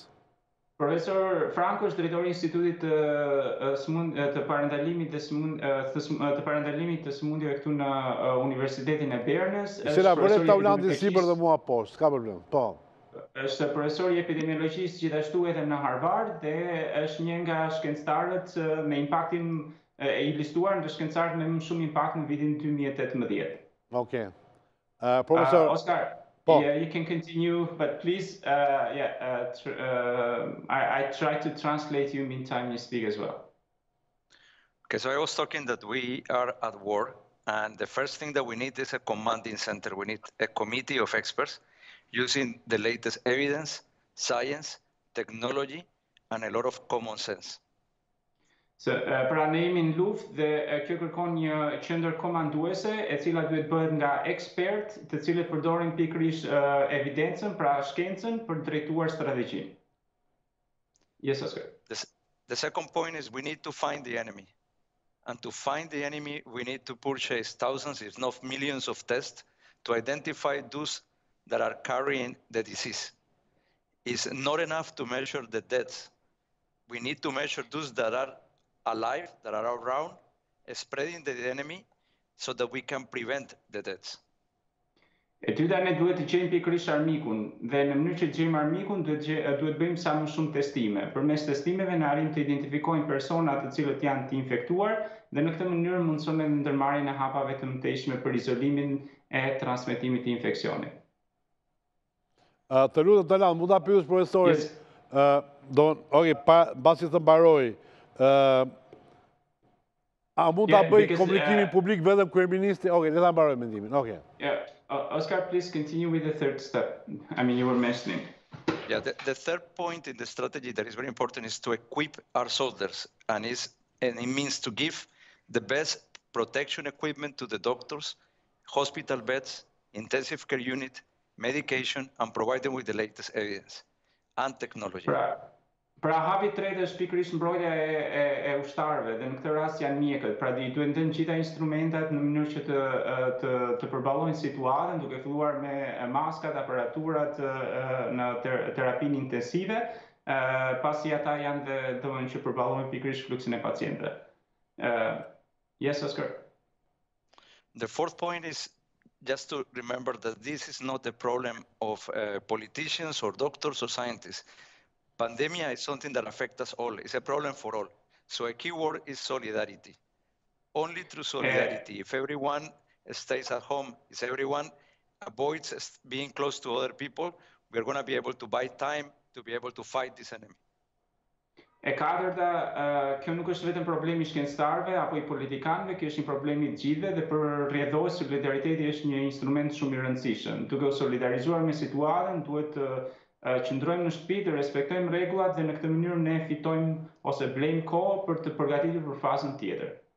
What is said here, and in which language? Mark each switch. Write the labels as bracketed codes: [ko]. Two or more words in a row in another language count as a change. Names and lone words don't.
[sq] Profesor Franco është drejtori i Institutit të parandalimit të sëmundjeve këtu në Universitetin e Bernës. Sera vëre Taulandi sipër dhe mua poshtë, s'ka problem. Po. Është profesor i epidemiologjisë gjithashtu edhe në Harvard dhe është një nga shkencëtarët me impaktin i listuar në shkencëtarët me më shumë impakt në vitin 2018. [en] Okay. Professor Oscar, yeah, you can continue, but please, I try to translate you meantime you speak as well. Okay, so I was talking that we are at war, and the first thing that we need is a commanding center. We need a committee of experts using the latest evidence, science, technology, and a lot of common sense. [sq] Pra ne jemi në luftë dhe kjo kërkon një qendër komanduese e cila duhet bëhet nga ekspertë, të cilët përdorin pikërisht evidencën, pra shkencën për drejtuar strategjinë. [en] Yes, Oscar. The second point is we need to find the enemy. And to find the enemy, we need to purchase thousands, if not millions of tests to identify those that are carrying the disease. It's not enough to measure the deaths. We need to measure those that are alive, that are around, spreading the enemy so that we can prevent the deaths. [sq] E dyta, ne duhet të gjejmë pikërisht armikun dhe në mënyrë që të gjejmë armikun duhet bëjmë sa më shumë testime. Përmes testimeve ne arrim të identifikojmë persona të cilët janë të infektuar dhe në këtë mënyrë mundësojmë ndërmarrjen e hapave të mëtejshme për izolimin e transmetimit të infeksionit. Të lutem Talan, mund ta pyes profesorin? Mbasi të mbaroj. A mund ta bëj komunikimin publik vetëm kryeministri? Okej, le ta mbaroj mendimin. Okej. [en] Yeah, Oscar, please continue with the third step. I mean, you were mentioning. Yeah, the third point in the strategy that is very important is to equip our soldiers, and it means to give the best protection equipment to the doctors, hospital beds, intensive care unit, medication, and provide them with the latest evidence and technology. [sq] Pra hapi tretë është pikërisht mbrojtja e ushtarëve dhe në këtë rast janë mjekët. Pra duhet dhënë gjitha instrumentat në mënyrë që të përballojnë situatën, duke filluar me maskat, aparaturat në terapinë intensive, pasi ata janë domethënë që përballojnë pikërisht fluksin e pacientëve. [en] Yes, Oscar. The fourth point is just to remember that this is not a problem of politicians or doctors or scientists. Pandemia is something that affects us all. It's a problem for all. So a key word is solidarity. Only through solidarity. If everyone stays at home, if everyone avoids being close to other people, we're going to be able to buy time to be able to fight this enemy. [sq] E katërta, kjo nuk është vetëm problemi i shkencëtarëve apo i politikanëve, kjo është një problem i të gjithëve dhe për rrjedhos solidariteti është një instrument shumë i rëndësishëm. Duke u solidarizuar me situatën, duhet të qëndrojmë në shtëpi, të respektojmë rregullat dhe në këtë mënyrë ne fitojmë ose blejmë kohë për të përgatitur për fazën tjetër.